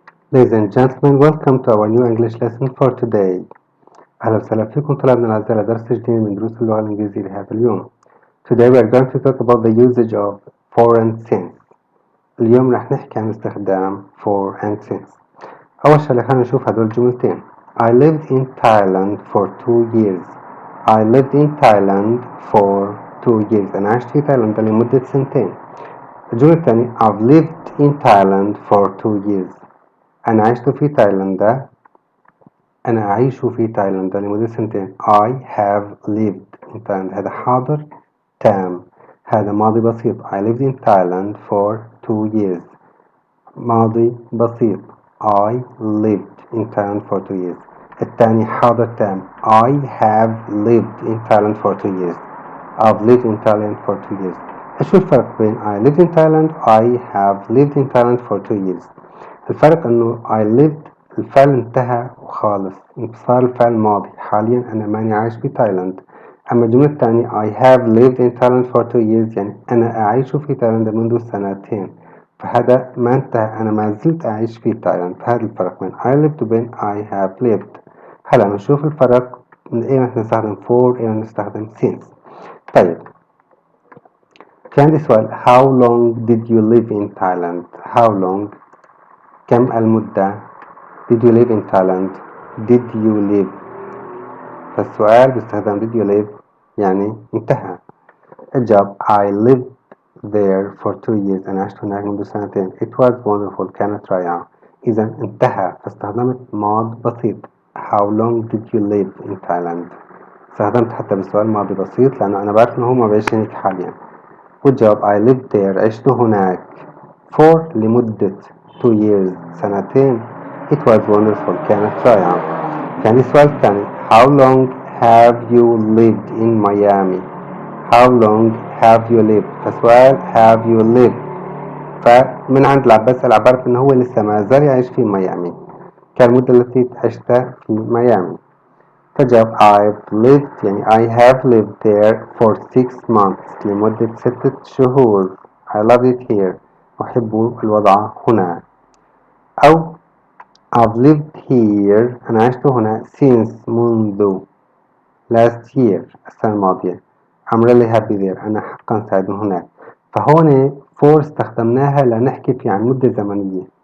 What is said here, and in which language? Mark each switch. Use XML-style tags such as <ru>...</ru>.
<en>Ladies and gentlemen, welcome to our new English lesson for today.</en> <ar>أهلا وسهلا فيكم طلابنا الأعزاء لدرس جديد من دروس اللغة الإنجليزية لهذا اليوم.</ar> <en>Today we are going to talk about the usage of for and since.</en> <ar>اليوم رح نحكي عن استخدام</ar> <en>for and since.</en> <ar>أول شيء خلينا نشوف هدول الجملتين.</ar> <en>I lived in Thailand for 2 years. I lived in Thailand for 2 years.</en> <ar>أنا عشت في تايلاند لمدة سنتين. الجملة الثانية</ar> <en>I've lived in Thailand for 2 years.</en> <ar>أنا عشت في تايلاندا أنا أعيش في تايلاندا لمدة سنتين.</ar> <en>I have lived in Thailand.</en> <ar>هذا حاضر تام، هذا ماضي بسيط.</ar> <en>I lived in Thailand for 2 years.</en> <ar>ماضي بسيط.</ar> <en>I lived in Thailand for 2 years.</en> <ar>الثاني حاضر تام.</ar> <en>I have lived in Thailand for 2 years. I've lived in Thailand for 2 years.</en> <ar>إيش الفرق بين</ar> <en>I lived in Thailand I have lived in Thailand for 2 years؟</en> <ar>الفرق انه</ar> <en>I lived</en> <ar>الفعل انتهى وخالص، صار الفعل ماضي. حاليا انا ماني عايش في تايلاند. اما الجملة الثانية</ar> <en>I have lived in Thailand for 2 years</en> <ar>يعني انا اعيش في تايلاند منذ سنتين، فهذا ما انتهى، انا ما زلت اعيش في تايلاند. فهذا الفرق بين</ar> <en>I lived</en> <ar>وبين</ar> <en>I have lived.</en> <ar>هلا نشوف الفرق من ايمتى نستخدم for وايمتى نستخدم since. طيب في عندي سؤال</ar> <en>How long did you live in Thailand? How long</en> <ar>كم المدة؟</ar> <en>Did you live in Thailand? Did you live؟</en> <ar>فالسؤال باستخدام</ar> <en>did you live</en> <ar>يعني انتهى. الجواب</ar> <en>I lived there for 2 years.</en> <ar>أنا عشت هناك منذ سنتين.</ar> <en>It was wonderful.</en> <ar>كانت رائعة. إذا انتهى فاستخدمت ماضي بسيط.</ar> <en>How long did you live in Thailand؟</en> <ar>استخدمت حتى بالسؤال ماضي بسيط لأنه أنا بعرف إنه هو ما بعيش هناك حاليا. والجواب</ar> <en>I lived there.</en> <ar>عشت هناك for لمدة</ar> <en>2 years</en> <ar>سنتين.</ar> <en>It was wonderful.</en> <ar>كانت رائعة. كان السؤال الثاني</ar> <en>How long have you lived in Miami? How long have you lived؟</en> <ar>فسؤال</ar> <en>have you lived</en> <ar>فمن عند العباس العبارة إنه هو لسه ما زال يعيش في ميامي. كان المدة التي عشتها في ميامي.</ar> <en>فجاب I've lived يعني I have lived there for 6 months</en> <ar>لمدة 6 شهور.</ar> <en>I love it here.</en> <ar>أحب الوضع هنا. أو</ar> <en>I've lived here</en> <ar>أنا عشت هنا since منذ</ar> <en>last year</en> <ar>السنة الماضية.</ar> <en>I'm really happy there.</en> <ar>أنا حقا سعيد هناك. فهون for استخدمناها لنحكي في عن مدة زمنية.</ar>